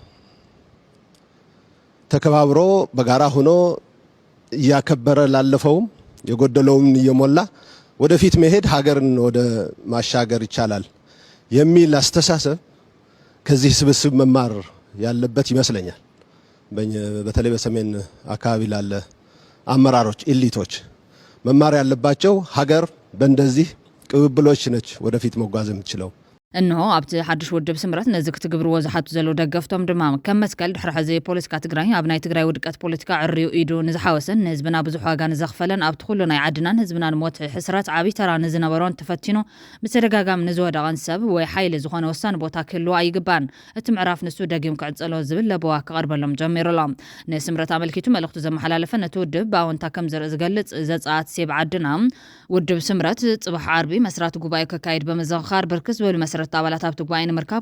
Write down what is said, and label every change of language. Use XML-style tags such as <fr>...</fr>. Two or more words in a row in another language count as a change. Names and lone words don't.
<am>ተከባብሮ በጋራ ሆኖ ያከበረ ላለፈውም የጎደለውም እየሞላ ወደፊት መሄድ ሀገርን ወደ ማሻገር ይቻላል የሚል አስተሳሰብ ከዚህ ስብስብ መማር ያለበት ይመስለኛል። በተለይ በሰሜን አካባቢ ላለ አመራሮች ኢሊቶች መማር ያለባቸው ሀገር በእንደዚህ ቅብብሎች ነች ወደፊት መጓዝ የምትችለው</am> <ti>እንሆ ኣብቲ ሓድሽ ውድብ ስምረት ነዚ ክትግብርዎ ዝሓቱ ዘሎ ደገፍቶም ድማ ከም መስቀል ድሕሪ ሕዚ ፖለቲካ ትግራይ ኣብ ናይ ትግራይ ውድቀት ፖለቲካ ዕርዩ ኢዱ ንዝሓወሰን ንህዝብና ብዙሕ ዋጋ ንዘኽፈለን ኣብቲ ኩሉ ናይ ዓድናን ህዝብናን ሞት ሕስረት ዓብይ ተራ ንዝነበሮን ተፈቲኑ ብተደጋጋሚ ንዝወደቐን ሰብ ወይ ሓይሊ ዝኾነ ወሳኒ ቦታ ክህልዎ ኣይግባን እቲ ምዕራፍ ንሱ ደጊም ክዕፀሎ ዝብል ለበዋ ክቐርበሎም ጀሚሩሎም ንስምረት ኣመልኪቱ መልእኽቱ ዘመሓላለፈ ነቲ ውድብ ብኣወንታ ከም ዘርኢ ዝገልጽ ዘጻኣት ሴብ ዓድና ውድብ ስምረት ጽባሕ ዓርቢ መስራቲ ጉባኤ ከካይድ በመዘኻር ብርክስ ዝበሉ መስረት አባላት ኣብ ትጓይን ምርካብ</ti>